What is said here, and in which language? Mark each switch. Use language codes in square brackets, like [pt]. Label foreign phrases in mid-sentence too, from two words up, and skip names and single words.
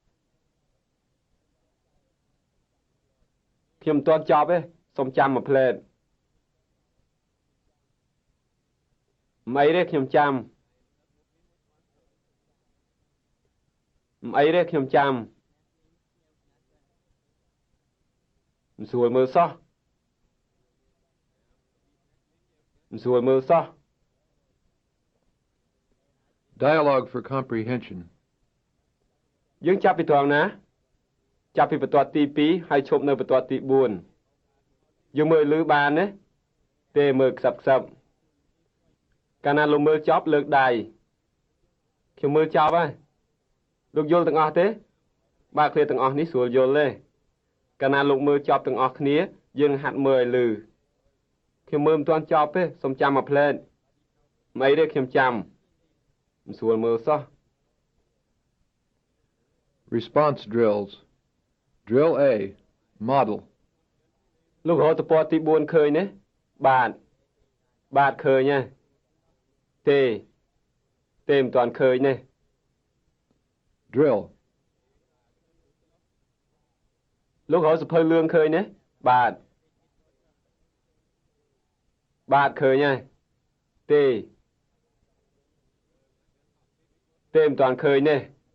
[km] ខ្ញុំមិនទាន់ចប់ទេសូមចាំមួយផ្លែតមិនអីទេខ្ញុំចាំមិនអីទេខ្ញុំចាំមិនស្រួលមើលសោះមិនស្រួលមើលសោះ [en] Dialogue for comprehension. [km] យើងចាប់ពីត្រង់ណាចាប់ពីបន្ទាត់ទី2ហើយឈប់នៅបន្ទាត់ទី4យើងមើលឮបានទេទេមើលខ្សឹបកាលណាលោកមើលចប់លើកដៃខ្ញុំមើលចប់ហើយលោកយល់ទាំងអស់ទេបើឃ្លាទាំងអស់នេះស្រួលយល់ទេកាលណាលោកមើលចប់ទាំងអស់គ្នាយើងហាត់មើលឲ្យឮខ្ញុំមើលមិនទាន់ចប់ទេសូមចាំមួយផ្លែតមិនអីទេខ្ញុំចាំមិនស្រួលមើលសោះ [en] Response drills. Drill A. Model. [km] លោករកទំព័រទី4ឃើញទេបាទឃើញហើយទេមិនទាន់ឃើញទេ [en] Drill. [km] លោករកសភៅលឿងឃើញទេបាទឃើញហើយទេមិនទាន់ឃើញទេ